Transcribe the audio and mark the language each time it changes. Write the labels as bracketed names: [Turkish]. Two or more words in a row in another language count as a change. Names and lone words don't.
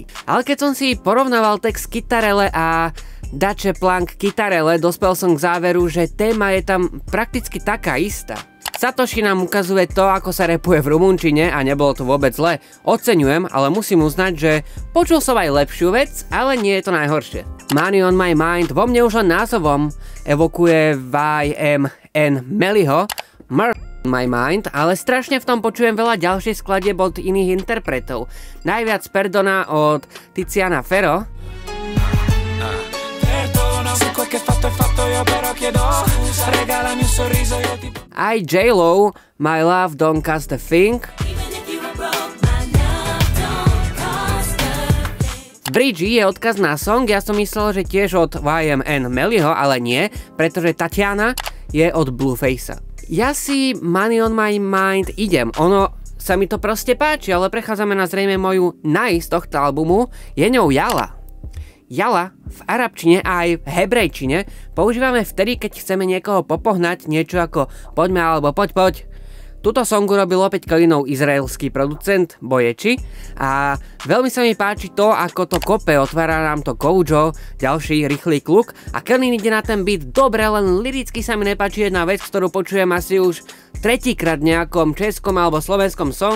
[Slovak] Ale keď som si porovnával text Kitarele a Dace Plank Kitarele, dospel som k záveru, že téma je tam prakticky taká istá. Satoshi nám ukazuje to, ako sa rapuje v rumunčine a nebolo to vôbec zle. Oceňujem, ale musím uznať, že počul som aj lepšiu vec, ale nie je to najhoršie. [English] Money on my mind [Slovak] vo mne už len názovom evokuje YMN Mellyho, [English] Murder on my mind, [Slovak] ale strašne v tom počujem veľa ďalších skladieb od iných interpretov. Najviac Perdona od Tiziana Ferro. Aj J-Lo, [English] My Love Don't Cost a Thing. [Slovak] Bridgie je odkaz na song, ja som myslel, že tiež od YMN Mellyho, ale nie, pretože Tatiana je od Blueface'a. Ja si [English] Money on my mind [Slovak] idem, ono sa mi to proste páči, ale prechádzame na zrejme moju z tohto albumu, je ňou Yala. Yala v arabčine a aj v hebrejčine používame vtedy, keď chceme niekoho popohnať, niečo ako poďme alebo poď. Tuto songu robil opäť Kellynov izraelský producent Boyechi a veľmi sa mi páči to, ako to kope, otvára nám to Kojo, ďalší rýchly kluk, a Kellyn ide na ten beat dobre, len liricky sa mi nepáči jedna vec, ktorú počujem asi už tretíkrát v nejakom českom alebo slovenskom songu.